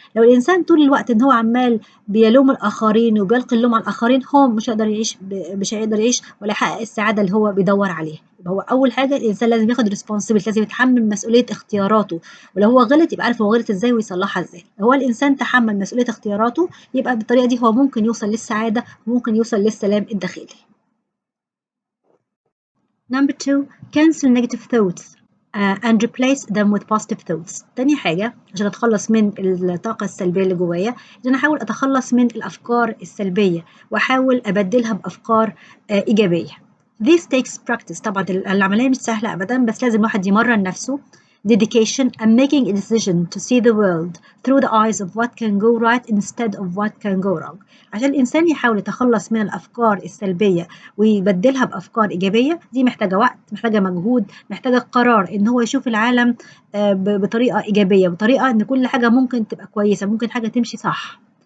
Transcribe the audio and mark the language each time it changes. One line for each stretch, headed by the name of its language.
Arabic: لو الإنسان طول الوقت إن هو عمال بيلوم الآخرين وبيلقي اللوم على الآخرين، هو مش هيقدر يعيش ولا يحقق السعادة اللي هو بيدور عليها. هو أول حاجة الإنسان لازم ياخد responsibility، لازم يتحمل مسؤولية اختياراته، ولو هو غلط يبقى عارف هو غلط إزاي ويصلحها إزاي. لو هو الإنسان تحمل مسؤولية اختياراته، يبقى بالطريقة دي هو ممكن يوصل للسعادة وممكن يوصل للسلام الداخلي.
English: Number 2, cancel negative thoughts and replace them with positive thoughts.
Arabic: تاني حاجة عشان أتخلص من الطاقة السلبية اللي جوايا، إن أنا أحاول أتخلص من الأفكار السلبية وأحاول أبدلها بأفكار إيجابية.
English: This takes practice.
Arabic: طبعا العملية مش سهلة أبدا، بس لازم الواحد يمرن نفسه.
English: Dedication and making a decision to see the world through the eyes of what can go right instead of what can go wrong.
Arabic: عشان الإنسان يحاول يتخلص من الأفكار السلبية ويبدلها بأفكار إيجابية، دي محتاجة وقت، محتاجة مجهود، محتاجة قرار إن هو يشوف العالم بطريقة إيجابية، بطريقة إن كل حاجة ممكن تبقى كويسة، ممكن حاجة تمشي صح.